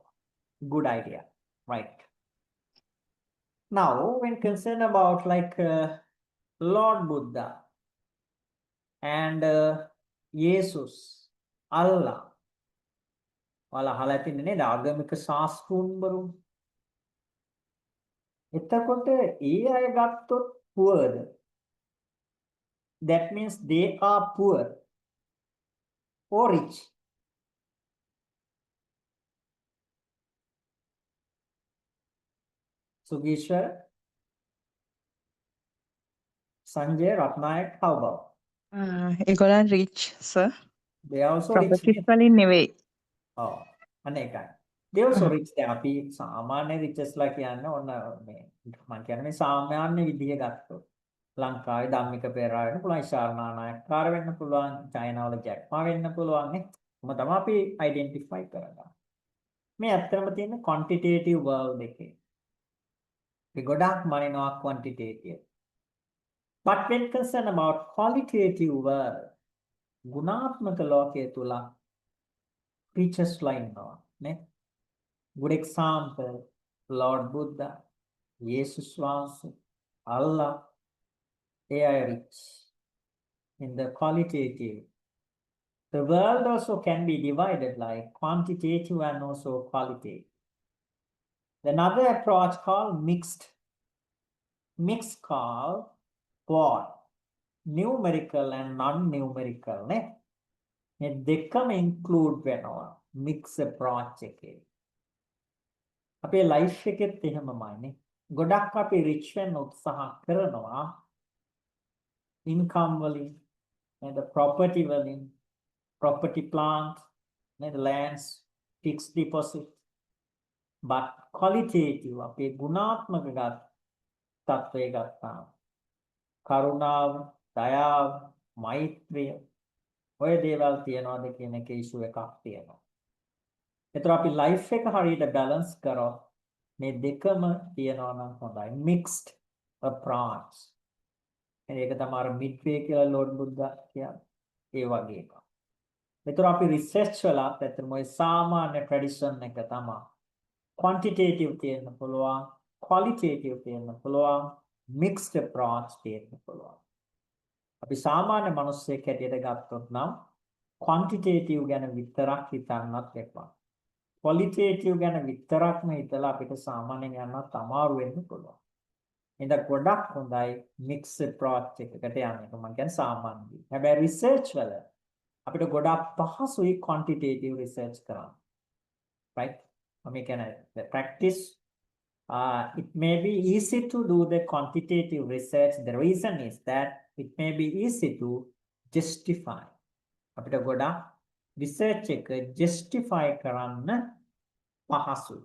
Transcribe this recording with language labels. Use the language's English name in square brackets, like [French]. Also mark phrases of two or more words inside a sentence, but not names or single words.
[English] Good idea, right? Now when concerned about like Lord Buddha and Jesus, Allah, [Sinhala] ඔයාලා අහලා තින්නේ නේද ආගමික ශාස්ත්‍රූන්වරු. එතකොට ඒ අය ගත්තොත් poor. [English] That means they are poor or rich. Sugishwar, Sanjay, Ratnayak, how about? [Sinhala] ඒගොල්ලන් [English] rich sir. They are also rich. [Sinhala] ප්‍රොපර්ටිස් වලින් නෙවෙයි. Oh, අනේකයි. [English] They also rich. [Sinhala] දැන් අපි සාමාන්‍ය riches ලා කියන්නේ ඔන්න මේ මම කියන්නේ මේ සාමාන්‍ය විදිය ගත්තොත් ලංකාවේ ධම්මික පෙරේරා වෙන්න පුළුවන්, ඉෂාරා නායකකාර වෙන්න පුළුවන්, චයිනාවල ජැක් මා වෙන්න පුළුවන් නේ. කොහොම තමයි අපි identify කරගන්නේ. මේ ඇත්තම තියෙන [English] quantitative world [Sinhala] එකේ. අපි ගොඩක් මනිනවා quantitative. [English] But when concerned about qualitative world, [Sinhala] ගුණාත්මක ලෝකයේ තුල teachers ලා ඉන්නවා නේ. [English] Good example, Lord Buddha, Jesus වහන්සේ, Allah, they are rich in the qualitative. The world also can be divided like quantitative and also qualitative. Another approach called mixed. Mixed called what? Numerical and non-numerical. [Sinhala] Ne? මේ දෙකම include වෙනවා [English] mix approach [Sinhala] එකේ. අපේ life එකෙත් එහෙමමයි. ගොඩක් අපි rich වෙන්න උත්සාහ කරනවා income වලින්, නේද? property වලින්, [English] property plant, [Sinhala] නේද? [English] lands, fixed deposit. But qualitative [Sinhala] අපේ ගුණාත්මක තත්ත්වය ගත්තාම කරුණාව, දයාව, මෛත්‍රිය ඔය දේවල් තියනවාද කියන එක ඉෂුව එකක් තියෙනවා. ඒතර අපි ලයිෆ් එක හරියට බැලන්ස් කරොත් මේ දෙකම තියනවා නම් හොඳයි. [English] mixed approach. [Sinhala] ඒක තමයි අර මිඩ්වේ කියලා ලෝඩ් බුද්ධා කියන්නේ. ඒ වගේ එකක්. ඒතර අපි රිසර්ච් වලත් ඇත්තටම ඔය සාමාන්‍ය ට්‍රැඩිෂන් එක තමයි. quantitative තියෙන්න පුළුවන්, qualitative තියෙන්න පුළුවන්, [English] mixed approach [Sinhala] තියෙන්න පුළුවන්. අපි සාමාන්‍ය මිනිස්සෙක් හැටියට ගත්තොත් නම් quantitative ගැන විතරක් හිතන්නත් එපා. qualitative ගැන විතරක්ම හිතලා අපිට සාමාන්‍යයෙන් යන්නත් අමාරු වෙන්න පුළුවන්. එහෙනම් ගොඩක් හොඳයි [English] mixed approach [Sinhala] එකකට යන්න එක. මම කියන්නේ සාමාන්‍යයි. හැබැයි research වල අපිට ගොඩක් පහසුයි [English] quantitative research [Sinhala] කරන්න. [English] Right? I can the practice. It may be easy to do the quantitative research. The reason is that it may be easy to justify. [Sinhala] අපිට ගොඩක් research එක justify කරන්න පහසුයි.